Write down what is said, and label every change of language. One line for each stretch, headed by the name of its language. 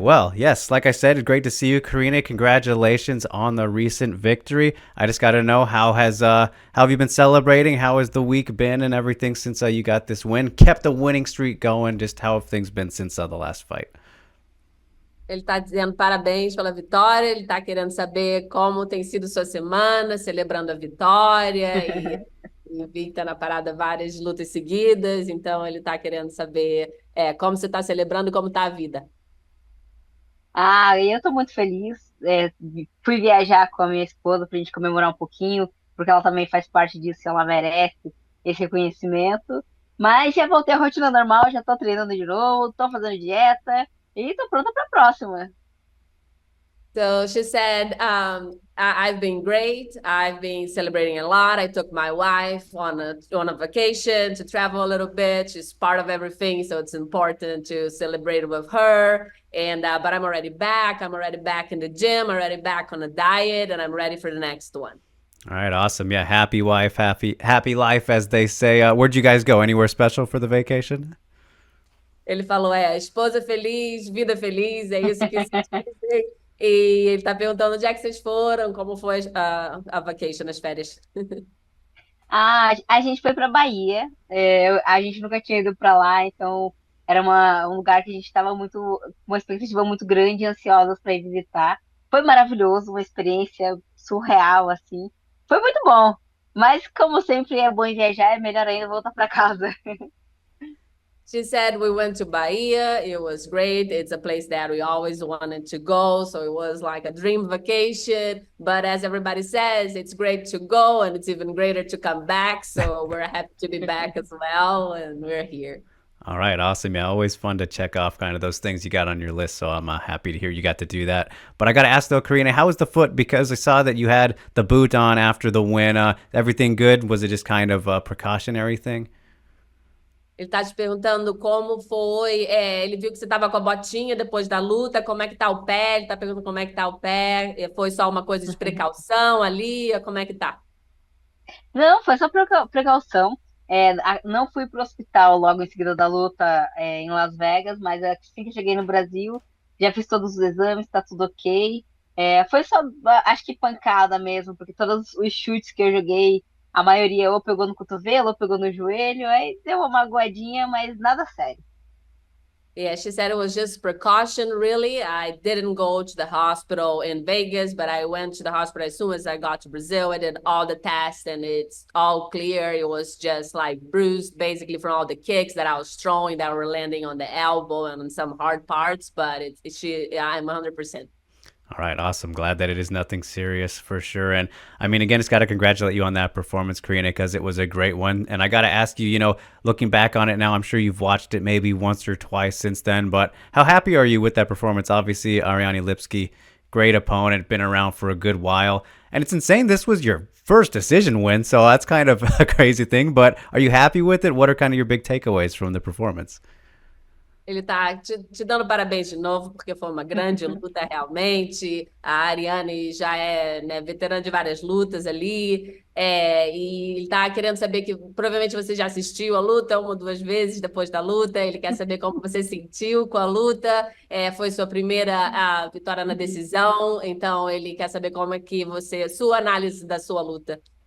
English: Well, yes, like I said, great to see you, Karina. Congratulations on the recent victory. I just got to know how have you been celebrating? How has the week been and everything since you got this win? Kept the winning streak going. Just how have things been since the last fight?
Portuguese: Ele está dizendo parabéns pela vitória, ele está querendo saber como tem sido sua semana, celebrando a vitória e vi que está na parada várias lutas seguidas, então ele está querendo saber como você está celebrando e como está a vida. Ah, eu tô muito feliz. Fui viajar com a minha esposa pra gente comemorar um pouquinho, porque ela também faz parte disso, e ela merece esse reconhecimento. Mas já voltei à rotina normal, já tô treinando de novo, tô fazendo dieta e tô pronta pra próxima.
English: So she said, I've been great. I've been celebrating a lot. I took my wife on a vacation to travel a little bit. She's part of everything, so it's important to celebrate with her. And but I'm already back. I'm already back in the gym. Already back on a diet, and I'm ready for the next one. All right. Awesome. Yeah. Happy wife, happy life, as they say. Where'd you guys go? Anywhere special for the vacation?
Portuguese: Ele falou, esposa feliz, vida feliz, é isso que se diz. E ele tá perguntando onde é que vocês foram, como foi a vacation, as férias. Ah, a gente foi pra Bahia, a gente nunca tinha ido pra lá, então era um lugar que a gente estava uma expectativa muito grande e ansiosa para ir visitar. Foi maravilhoso, uma experiência surreal, assim. Foi muito bom, mas como sempre é bom em viajar, é melhor ainda voltar pra casa.
English: She said we went to Bahia. It was great. It's a place that we always wanted to go. So it was like a dream vacation. But as everybody says, it's great to go and it's even greater to come back. So we're happy to be back as well. And we're here. All right, awesome. Yeah, always fun to check off kind of those things you got on your list. So I'm happy to hear you got to do that. But I got to ask though, Karina, how was the foot? Because I saw that you had the boot on after the win. Everything good? Was it just kind of a precautionary thing?
Portuguese: Ele está te perguntando como foi. Ele viu que você estava com a botinha depois da luta. Como é que tá o pé? Ele está perguntando como é que tá o pé. Foi só uma coisa de precaução ali? Como é que tá? Não, foi só precaução. Não fui pro hospital logo em seguida da luta, em Las Vegas, mas assim que eu cheguei no Brasil, já fiz todos os exames, tá tudo ok. Foi só, acho que pancada mesmo, porque todos os chutes que eu joguei, a maioria ou pegou no cotovelo ou pegou no joelho, aí deu uma magoadinha, mas nada sério.
English: Yeah, she said it was just precaution, really. I didn't go to the hospital in Vegas, but I went to the hospital as soon as I got to Brazil. I did all the tests and it's all clear. It was just like bruised basically from all the kicks that I was throwing that were landing on the elbow and on some hard parts, but I'm 100%. All right, awesome. Glad that it is nothing serious for sure. And I mean, again, it's got to congratulate you on that performance, Karina, because it was a great one. And I got to ask you, looking back on it now, I'm sure you've watched it maybe once or twice since then, but how happy are you with that performance? Obviously, Ariane Lipski, great opponent, been around for a good while. And it's insane. This was your first decision win, so that's kind of a crazy thing. But are you happy with it? What are kind of your big takeaways from the performance?
Portuguese: Ele está te dando parabéns de novo, porque foi uma grande luta realmente. A Ariane já é, né, veterana de várias lutas ali, e ele está querendo saber que provavelmente você já assistiu a luta uma ou duas vezes depois da luta. Ele quer saber como você sentiu com a luta. Foi sua primeira vitória na decisão, então ele quer saber como é que sua análise da sua luta.